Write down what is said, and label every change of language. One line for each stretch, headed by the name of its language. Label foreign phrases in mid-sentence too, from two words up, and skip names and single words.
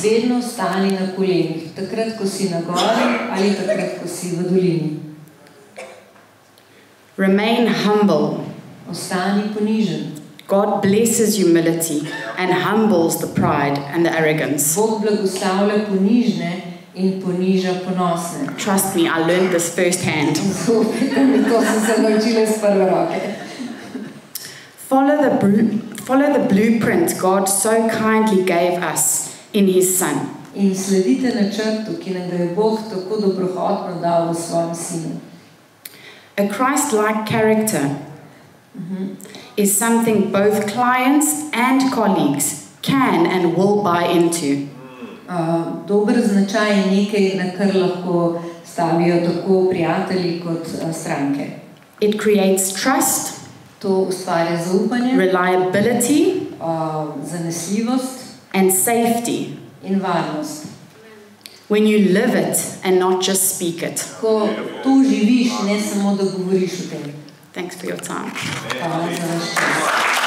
Slovenian: Vedno stani na kolenih, takrat, ko si na gori ali takrat, ko si v dolini.
English: Remain humble.
Slovenian: Ostani ponižen.
English: God blesses humility and humbles the pride and the arrogance.
Slovenian: Bog blagoslavlja ponižne in poniža ponosne.
English: Trust me, I learned this firsthand.
Slovenian: To sem se naučila iz prve roke.
English: Follow the blueprint God so kindly gave us in his Son.
Slovenian: In sledite načrtu, ki nam ga je Bog tako dobrohotno dal v svojem sinu.
English: A Christ-like character is something both clients and colleagues can and will buy into.
Slovenian: Dober značaj je nekaj, na kar lahko stavijo tako prijatelji kot stranke.
English: It creates trust,
Slovenian: to ustvarja zaupanje,
English: reliability,
Slovenian: zanesljivost
English: and safety.
Slovenian: In varnost.
English: When you live it and not just speak it.
Slovenian: Ko to živiš, ne samo da govoriš o tem.
English: Thanks for your time.
Slovenian: Hvala za vaš čas.